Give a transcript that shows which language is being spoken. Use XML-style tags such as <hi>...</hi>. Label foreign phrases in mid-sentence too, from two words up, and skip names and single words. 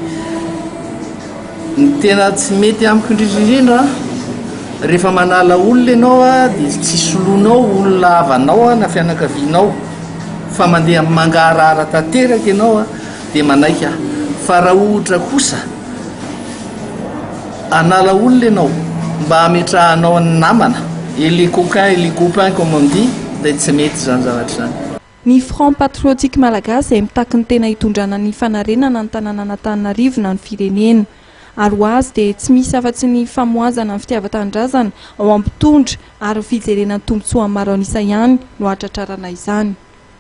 <mg>Ny tena tsy mety amiko indrindra rehefa manala olona ianao dia tsy soloinao olona havanao na fianakavianao fa mandeha mangarahara tanteraka ianao dia manaika. Fa raha ohatra kosa anala olona ianao mba hametrahanao ny namana</mg> <fr>les coquins et les copains comme on dit</fr> <mg>dia tsy mety zany zavatra zany. Ny Front Patriotique Malagasy izay mitaky ny tena hitondrana ny fanarenana ny tanànan'Antananarivo na ny firenena. Ary ho azy dia tsy misy afa-tsy ny famoazana ny fitiavan-tanindrazana ao am-pitondra ary fijerenan'ny tombontsoa maro anisa ihany no hatratrarana izany.</mg>